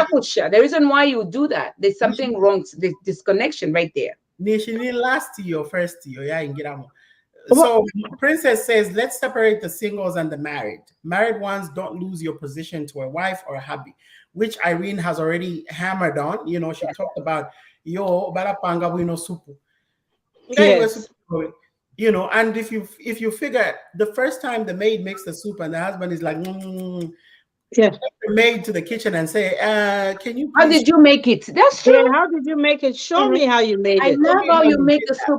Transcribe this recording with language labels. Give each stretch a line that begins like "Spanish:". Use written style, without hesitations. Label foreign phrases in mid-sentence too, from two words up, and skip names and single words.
English: The reason why you do that, there's something wrong, this disconnection right there. nishi last year first year, yeah, in Giramo. Well, So Princess says, let's separate the singles and the married. Married ones, don't lose your position to a wife or a hubby, which Irene has already hammered on. You know, she talked about
Bemba: yo barapanga wino supu.
English: yes. You know, and if you figure the first time the maid makes the soup and the husband is like, Yeah. take the maid to the kitchen and say, can you How please did you make it? That's Yeah, true. how did you make it? Show Mhm. me how you made I it. love how you make the soup.